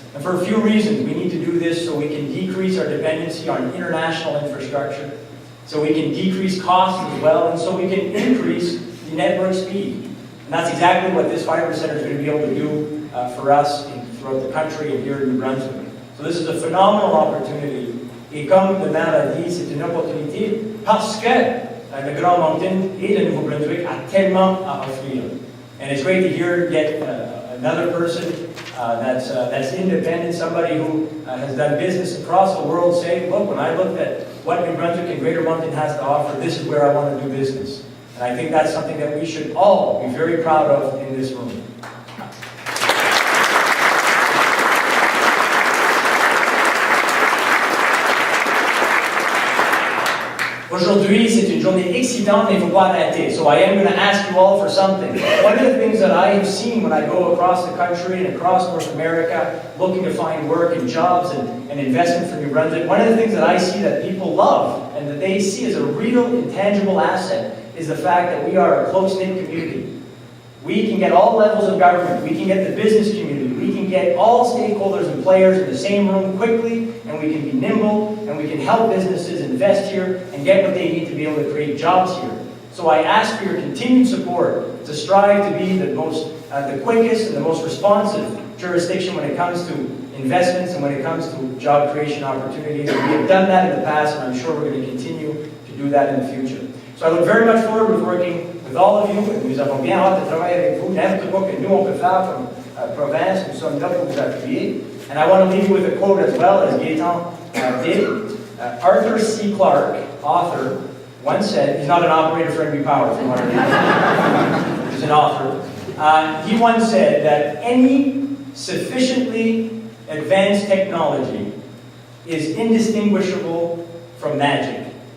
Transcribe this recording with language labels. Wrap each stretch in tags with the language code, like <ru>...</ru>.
<en>And for a few reasons, we need to do this so we can decrease our dependency on international infrastructure, so we can decrease costs as well, and so we can increase the network speed. And that's exactly what this Fibre Centre is going to be able to do for us throughout the country and here in New Brunswick. So this is a phenomenal opportunity.</en> <fr>Et comme le maire a dit, c'est une opportunité parce que le Grand Moncton et le Nouveau-Brunswick a tellement à offrir.</fr> <en>And it's great to hear yet another person that's independent, somebody who has done business across the world say, look, when I looked at what New Brunswick and Greater Moncton has to offer, this is where I want to do business. And I think that's something that we should all be very proud of in this room.</en> <fr>Aujourd'hui, c'est une journée excitante, mais il ne faut pas arrêter.</fr> <en>So I am going to ask you all for something. One of the things that I have seen when I go across the country and across North America, looking to find work and jobs and investment for New Brunswick, one of the things that I see that people love and that they see as a real intangible asset is the fact that we are a close-knit community. We can get all levels of government, we can get the business community, we can get all stakeholders and players in the same room quickly, and we can be nimble, and we can help businesses invest here and get what they need to be able to create jobs here. So I ask for your continued support to strive to be the quickest and the most responsive jurisdiction when it comes to investments and when it comes to job creation opportunities. And we have done that in the past, and I'm sure we're going to continue to do that in the future. So I look very much forward to working with all of you,</en> <fr>et nous avons bien hâte de travailler avec vous. N'importe quoi que nous on peut faire comme province, nous sommes là pour vous appuyer.</fr> <en>And I want to leave you with a quote as well, as Gaetan did. Arthur C. Clarke, author, once said, he's not an operator for NB Power, from what I read. He's an author. He once said that any sufficiently advanced technology is indistinguishable from magic.</en>